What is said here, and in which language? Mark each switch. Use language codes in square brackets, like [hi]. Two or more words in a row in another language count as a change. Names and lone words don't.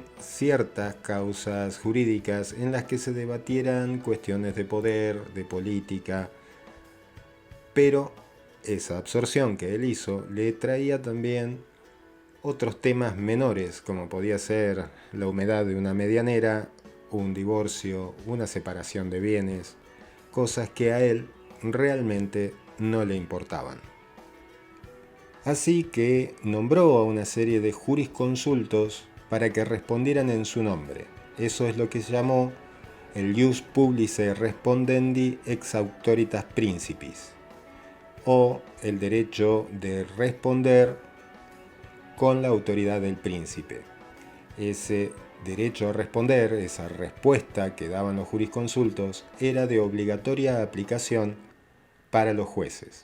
[es] ciertas causas jurídicas en las que se debatieran cuestiones de poder, de política, pero esa absorción que él hizo le traía también otros temas menores, como podía ser la humedad de una medianera, un divorcio, una separación de bienes, cosas que a él realmente no le importaban. Así que nombró a una serie de jurisconsultos para que respondieran en su nombre. Eso es lo que se llamó el [la] ius publicae respondendi ex auctoritas principis, [es] o el derecho de responder con la autoridad del príncipe. Ese derecho a responder, esa respuesta que daban los jurisconsultos, era de obligatoria aplicación para los jueces.